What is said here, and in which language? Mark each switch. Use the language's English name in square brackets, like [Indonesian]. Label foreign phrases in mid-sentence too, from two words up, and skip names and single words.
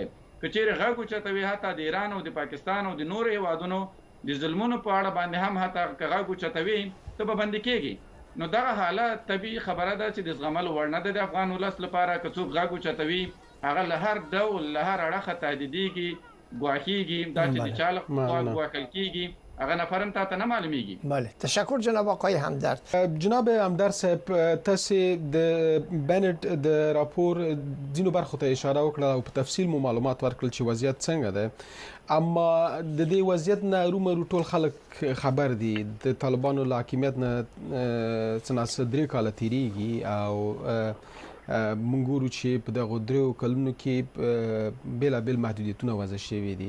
[Pashto] که چیرې غږ اوچتوي، حتی د ایران او د پاکستان او د نورو هېوادونو د ظلمونو په اړه باندې هم حتی که غږ اوچتوي ته به بندي کېږي. نو دغه حالت طبیعي خبره ده چې د زغملو وړ نه ده د افغان ولس لپاره. که څوک غږ اوچتوي هغه له هر ډول له هر اړخه تهدیدېږي، ګواښېږي، دا چې د چا لخوا ګواښل کېږي هغه نفرم تا ته نه معلومیږي. [Persian] بله، تشکر جناب آقای همدرد. [Pashto] جناب همدرد صاحب، تاسې د بنټ د راپور ځینو برخو ته اشاره وکړه او په تفصیل مو معلومات ورکړل چې وضعیت څنګه ده، اما د دې وضعیت نه ارومرو ټول خلک خبر دي. د طالبانو له حاکمیت نه څه ناڅه 3 کاله تېرېږي او مونږ ګورو چې په دغو 3 کلونو کې بېلابېل محدودیتونه وضع شوي دي.